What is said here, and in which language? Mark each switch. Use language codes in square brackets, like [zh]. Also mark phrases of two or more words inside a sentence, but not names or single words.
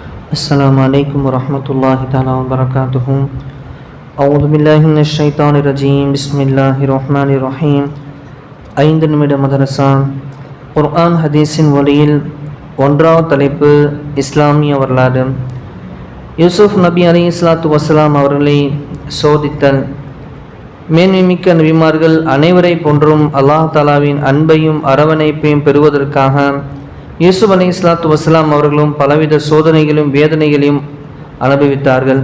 [ar] السلام عليكم ورحمة الله تعالى وبركاته. أعوذ بالله من الشيطان الرجيم. بسم الله الرحمن الرحيم. [ta] 5 நிமிட மதரசா குர்ஆன் ஹதீஸின் வழியில் 1வது தலைப்பு இஸ்லாமிய வரலாறு. யூசுப் நபி [ar] عليه الصلاة والسلام [ta] அவர்களை சோதித்தல். மேன்மைமிக்க நபிமார்கள் அனைவரை போன்றும் அல்லாஹ் தஆலாவின் அன்பையும் அரவணைப்பையும் பெறுவதற்காக யூசுப் [ar] عليه الصلاة والسلام [ta] அவர்களும் பலவித சோதனைகளையும் வேதனைகளையும் அனுபவித்தார்கள்.